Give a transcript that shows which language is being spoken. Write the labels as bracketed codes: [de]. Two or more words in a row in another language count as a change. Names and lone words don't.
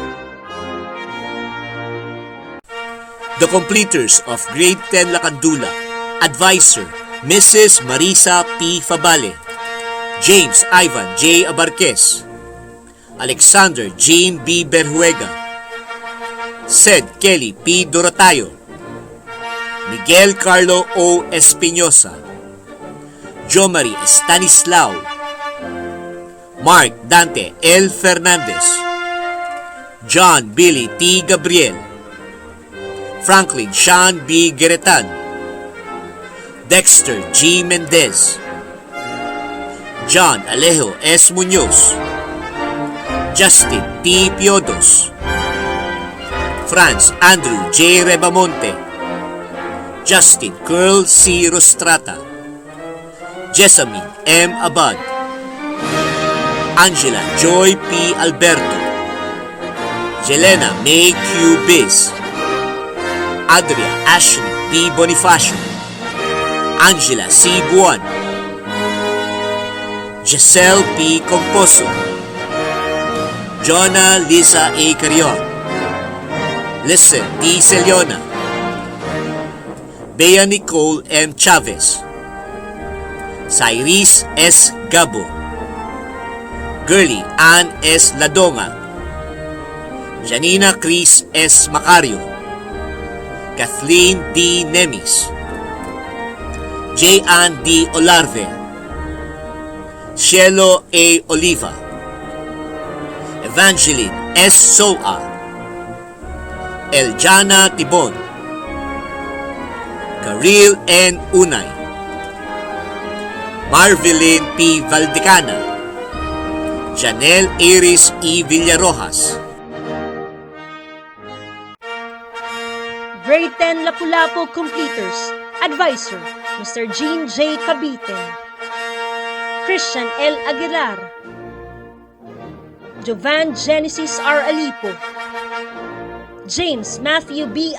[en] The completers of Grade 10 Lacandula, Advisor, Mrs. Marisa P. Fabale, James Ivan J. Abarquez, Alexander Jean B. Berhuega, Sed Kelly P. Doratayo, Miguel Carlo O. Espinosa, Jomari Stanislao, Mark Dante L. Fernandez, John Billy T. Gabriel, Franklin Sean B. Geretan, Dexter G. Mendez, John Alejo S. Muñoz, Justin T. Piodos, Franz Andrew J. Rebamonte, Justin Curl C. Rostrata, Jessamine M. Abad, Angela Joy P. Alberto, Jelena May Q. Biz, Adria Ashley B. Bonifacio, Angela C. Buwan, Giselle P. Composo, Jonah Lisa A. Carion, Listen D. Celiona, Bea Nicole M. Chavez, Cyrus S. Gabo, Girly Ann S. Ladonga, Janina Chris S. Macario, Kathleen D. Nemis, J. Ann D. Olarve, Cielo A. Oliva, Evangeline S. Soa, Eljana Tibon, Karil N. Unay, Marvelyn P. Valdecana, Janelle Iris E. Villarojas, Grade 10 Lapu-Lapu Completers, Advisor, Mr. Jean J. Cabitin, Christian L. Aguilar, Jovan Genesis R. Alipo, James Matthew B.